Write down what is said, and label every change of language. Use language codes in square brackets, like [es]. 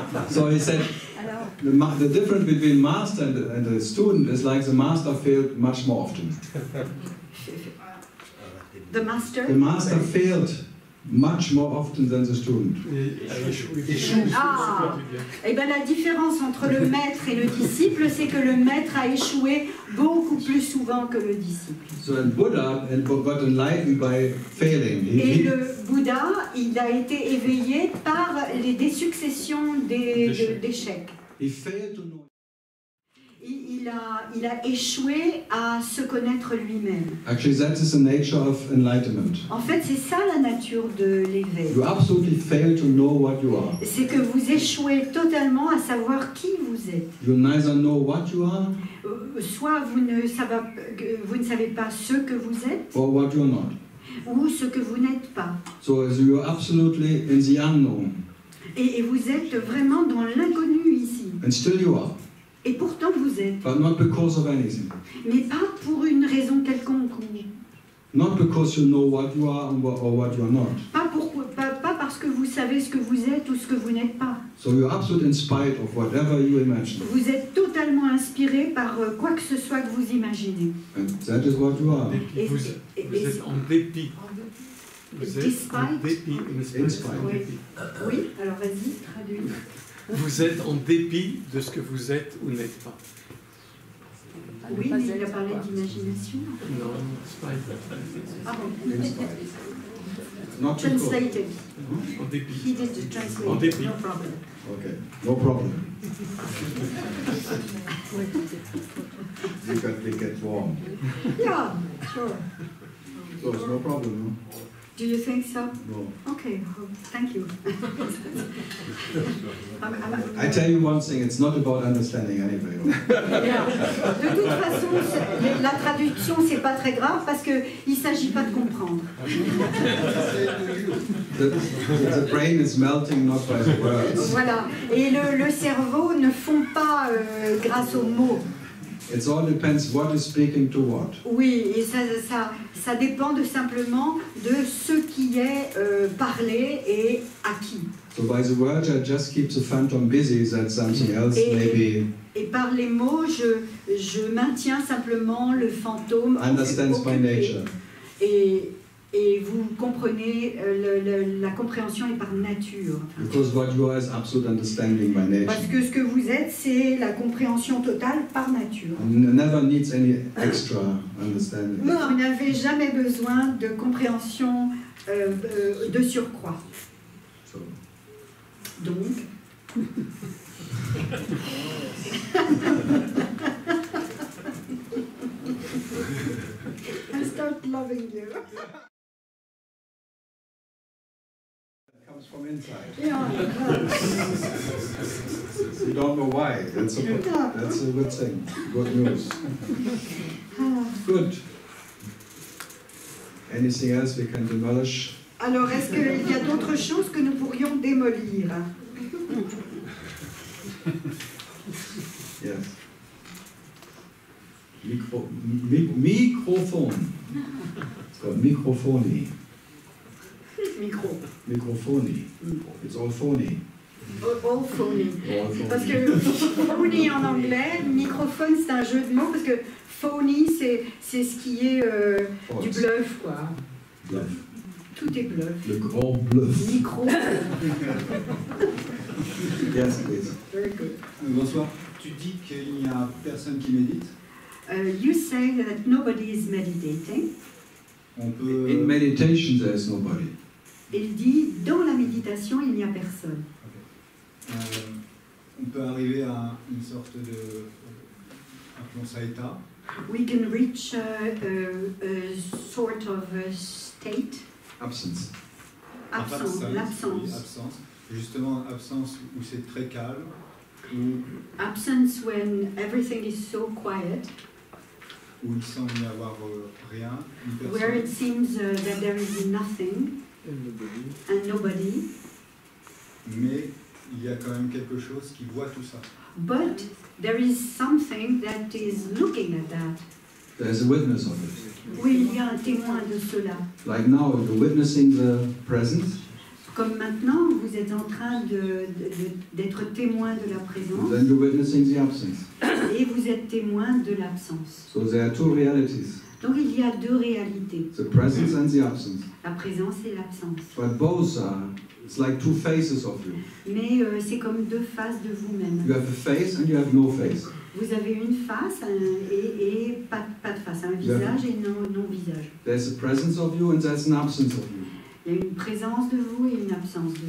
[en] So he said, the difference between master and the student is like the master failed much more often. The master? The master failed much more often than the student. [fr] Ah, et bien la différence entre le maître et le disciple, c'est que le maître a échoué beaucoup plus souvent que le disciple. [en] So and Buddha got enlightened by failing. [fr] Et le Bouddha, il a été éveillé par des successions d'échecs. [en] He failed to know. [fr] Il a échoué à se connaître lui-même. [en] Actually, that is the nature of enlightenment. [fr] En fait, c'est ça la nature de l'éveil. [en] You absolutely fail to know what you are. [fr] C'est que vous échouez totalement à savoir qui vous êtes. [en] You neither know what you are, [fr] Soit vous ne savez pas ce que vous êtes, [en] or what you are not. [fr] ou ce que vous n'êtes pas. [en] So you are absolutely in the unknown, [fr] Et vous êtes vraiment dans l'inconnu ici. [en] and still you are, [fr] Et pourtant vous êtes. [en] but not because of anything. [fr] Mais pas pour une raison quelconque. [en] Not because you know what you are or what you are not. [fr] Pas parce que vous savez ce que vous êtes ou ce que vous n'êtes pas. [en] So you are absolutely in spite of whatever you imagine. [fr] Vous êtes totalement inspiré par quoi que ce soit que vous imaginez. [en] And that is what you are. [fr] Vous êtes en dépit. Vous êtes en dépit. [en] In spite. [fr] Oui, alors vas-y, traduis. Vous êtes en dépit de ce que vous êtes ou n'êtes pas. Oui, mais il a parlé d'imagination. [en] Non, spite. [fr] Pardon. [en] In spite. Not because. Translated. [fr] En dépit. [en] He did translate. [fr] En dépit. [en] No problem. Okay, no problem. We get warm. Yeah, sure. So it's no problem, no? Do you think so? No. Okay, thank you. I tell you one thing, it's not about understanding anyway. Yeah. [fr] De toute façon, la traduction, c'est pas très grave parce qu'il ne s'agit pas de comprendre. [en] The brain is melting not by the words. [fr] Voilà. Et le cerveau ne fond pas grâce aux mots. [en] It all depends what is speaking to what. [fr] Oui, et ça dépend simplement de ce qui est parlé et à qui. [en] So by the words, I just keep the phantom busy, that something else maybe [fr] Et par les mots, je maintiens simplement le fantôme [en] understands by [fr] occupé. [en] nature. [fr] Et vous comprenez, la compréhension est par nature. [en] Because what you are is absolute understanding by nature. [fr] Parce que ce que vous êtes, c'est la compréhension totale par nature. [en] Never needs any extra understanding. [fr] Vous n'avez jamais besoin de compréhension de surcroît. [en] So. [fr] Donc... [en] I start loving you. from inside. Yeah. You don't know why. That's a good thing. Good news. Good. Anything else we can demolish? [fr] Alors, est-ce qu'il y a d'autres choses que nous pourrions démolir? [en] Yes. Microphone. It's called microphony. Micro. Microphony. It's all phony. All phony. All phony. [fr] Parce que phony en anglais, microphone c'est un jeu de mots parce que phony c'est ce qui est du bluff quoi. Bluff. Tout est bluff. Le grand bluff. Micro. [en] Yes, please. Very good. [fr] Bonsoir. Tu dis qu'il n'y a personne qui médite. [en] You say that nobody is meditating. [fr] On peut. [en] In meditation, there is nobody. [fr] Il dit dans la méditation il n'y a personne. On peut arriver à une sorte de, appelons ça état. [en] We can reach a sort of a state. Absence. [fr] Absence. Oui, L'absence. absence. Justement, absence où c'est très calme. Où [en] Absence when everything is so quiet. [fr] où il semble n'y avoir rien, une personne. [en] Where it seems that there is nothing and nobody. [fr] Mais il y a quand même quelque chose qui voit tout ça. [en] But there is something that is looking at that. There is a witness of it. [fr] Oui, il y a un témoin de cela. [en] Like now, you're witnessing the present. [fr] Comme maintenant, vous êtes en train d'être témoin de la présence [en] Then you're witnessing the absence. [fr] et vous êtes témoin de l'absence. [en] So there are two realities: [fr] Donc il y a deux réalités, [en] the presence and the absence. [fr] la présence et l'absence. [en] But both are, it's like two faces of you. [fr] Mais c'est comme deux faces de vous-même. [en] You have a face and you have no face. [fr] Vous avez une face et pas de face, un visage et non-visage. [en] There's a presence of you and there's an absence of you. [fr] Il y a une présence de vous et une absence de